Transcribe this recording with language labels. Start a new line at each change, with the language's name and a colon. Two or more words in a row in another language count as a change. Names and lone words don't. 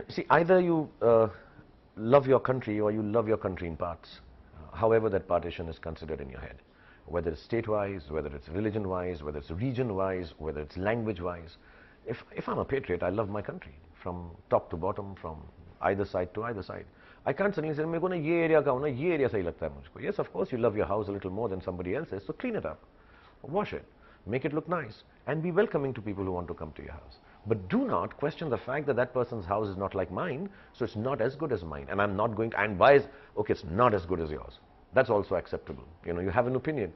English: See, either you love your country or you love your country in parts, however that partition is considered in your head, whether it's state-wise, whether it's religion-wise, whether it's region-wise, whether it's language-wise. If I'm a patriot, I love my country from top to bottom, from either side to either side. I can't suddenly say,
Hindi: "मेको ना ये area का हो ना, ये area सही लगता है मुझको."
English: Yes, of course, you love your house a little more than somebody else's, so clean it up, wash it, make it look nice, and be welcoming to people who want to come to your house. But do not question the fact that that person's house is not like mine, so it's not as good as mine. And I'm not going to, and why is, okay, it's not as good as yours. That's also acceptable. You have an opinion.